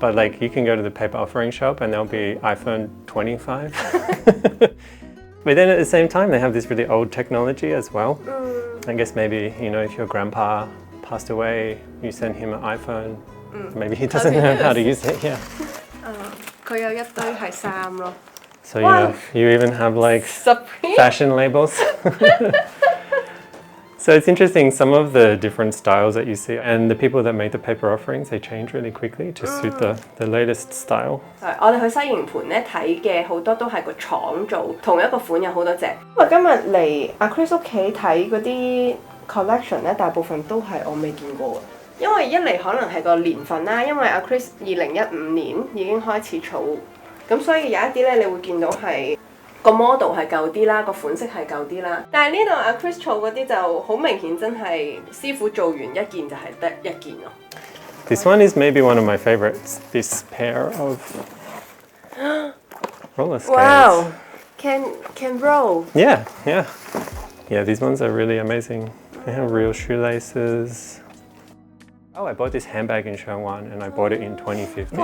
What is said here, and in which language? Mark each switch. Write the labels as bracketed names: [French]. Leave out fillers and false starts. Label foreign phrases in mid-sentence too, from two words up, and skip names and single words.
[English] But like you can go to the paper offering shop and there'll be iPhone 25. But then at the same time, they have this really old technology as well. I guess maybe, you know, if your grandpa passed away, you send him an iPhone. Maybe he doesn't know how to use it, yeah. [Cantonese] 佢有一堆係衫咯。 [English] So you even have like Supreme? fashion labels. So it's interesting, some of the different styles that you see, and the people that make the paper offerings, they change really quickly to suit the latest style. [Cantonese] 我哋去西營盤咧睇嘅好多都係個廠做，同一個款有好多隻。因為今日嚟阿 Chris 屋企睇嗰啲 collection 咧，大部分都係我未見過嘅。因為一嚟可能係個年份啦，因為阿 Chris 2015年已經開始儲，咁所以有一啲咧你會見到係個 model 係舊啲啦，個款式係舊啲啦。但係呢度阿 Chris 儲嗰啲就好明顯真係師傅做完一件就係得一件咯。 [English] This one is maybe one of my favorites, this pair of roller skates. Wow, can roll. Yeah, yeah. Yeah, these ones are really amazing. They have real shoelaces. Oh, I bought this handbag in Sheungwan and I bought it in 2015.